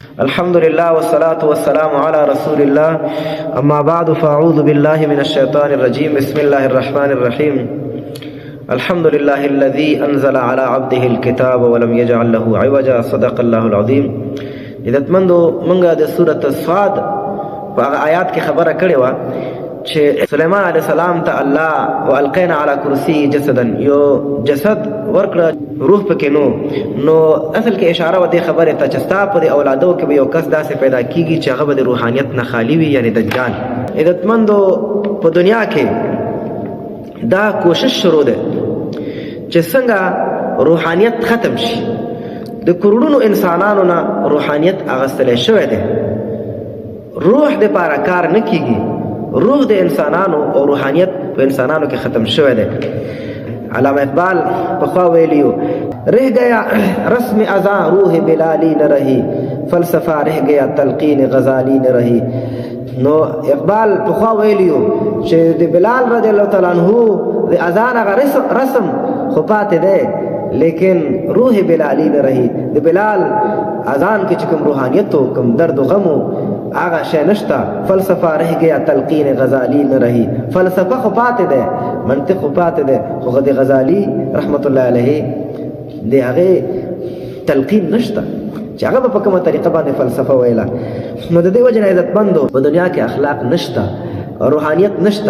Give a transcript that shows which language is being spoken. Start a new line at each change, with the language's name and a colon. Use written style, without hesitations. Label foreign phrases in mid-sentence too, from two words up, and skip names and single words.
Arabic: الحمد لله والصلاة والسلام على رسول الله أما بعد فأعوذ بالله من الشيطان الرجيم بسم الله الرحمن الرحيم الحمد لله الذي أنزل على عبده الكتاب ولم يجعل له عوجا صدق الله العظيم.
Pashto: عزتمندو منګه د سورۃ الصاد په آیات کې خبره کړې و چې سليمان عليه السلام ته الله
Arabic: والقينا على كرسي جسدا
Pashto: یو جسد ورکړه روح پکې نو اصل کې اشاره و دې خبره ته چې ستا په اولادو کې به یو کس داسې پیدا کیږي چې هغه به د روحانیت نه خالی وي یعنی دجال. عزتمندو په دنیا کې دا کوشش شروع ده چې څنګه روحانیت ختم شي. د کروڑونو انسانانو نه روحانیت اغستل شوی ده. روح د پاره کار نه کیږي. روح د انسانانو او روحانیت په انسانانو کې ختم شوی ده.
Urdu: علامہ اقبال
Pashto: پخوا ویلیو
Urdu: رہ گیا رسم ازاں روح بلالی نہ رہی فلسفہ رہ گیا تلقین غزالی نہ رہی.
Pashto: نو اقبال پخوا ویلیو چې د بلال
Arabic: رضی الله تعالی عنہ
Pashto: د اذان هغه رسم خو پاتې ده لیکن
Urdu: روح بلالی نه رہی.
Pashto: د بلال اذان کې چې کوم روحانیت او کوم درد او غم هغه شی نشته.
Urdu: فلسفه رہ گیا تلقین غزالی نه رہی.
Pashto: فلسفه خو پاتې ده منطق خو پاتې ده خو د غزالی رحمت الله علیه د هغه تلقین نشته چې هغه په کومه طریقه باندې فلسفه ویله. نو د دې وجه نه عزتمندو په دنیا کې اخلاق نشته روحانیت نشته.